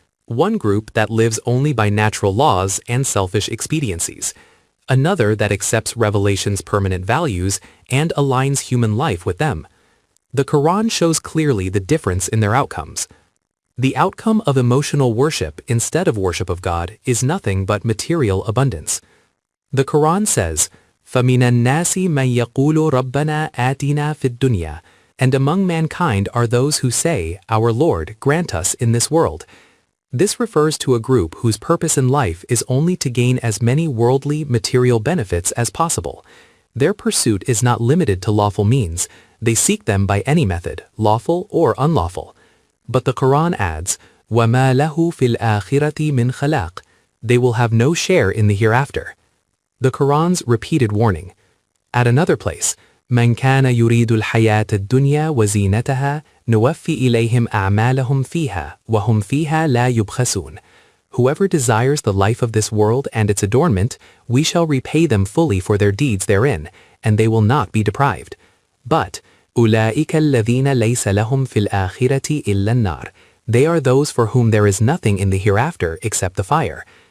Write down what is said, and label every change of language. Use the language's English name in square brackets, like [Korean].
[English] One group that lives only by natural laws and selfish expediencies. Another that accepts revelation's permanent values and aligns human life with them. The Quran shows clearly the difference in their outcomes. The outcome of emotional worship instead of worship of God is nothing but material abundance. The Quran says, [Arabic] فَمِنَ النَّاسِ مَنْ يَقُولُ رَبَّنَا آتِنَا فِي الدُّنْيَا. [English] And among mankind are those who say, Our Lord, grant us in this world. This refers to a group whose purpose in life is only to gain as many worldly, material benefits as possible. Their pursuit is not limited to lawful means. They seek them by any method, lawful or unlawful. But the Quran adds, [Arabic] وَمَا لَهُ فِي الْآخِرَةِ مِنْ خَلَاقٍ. [English] They will have no share in the hereafter. The Quran's repeated warning. At another place, [Arabic] مَنْ كَانَ يُرِيدُ الْحَيَاةَ الدُّنْيَا وَزِينَتَهَا نُوَفِّي إِلَيْهِمْ أَعْمَالَهُمْ فِيهَا وَهُمْ فِيهَا لَا يُبْخَسُونَ. [English] Whoever desires the life of this world and its adornment, we shall repay them fully for their deeds therein, and they will not be deprived. [Arabic] But أُولَٰئِكَ الَّذِينَ لَيْسَ لَهُمْ فِي الْآخِرَةِ إِلَّا النَّارِ. [English] They are those for whom there is nothing in the hereafter except the fire.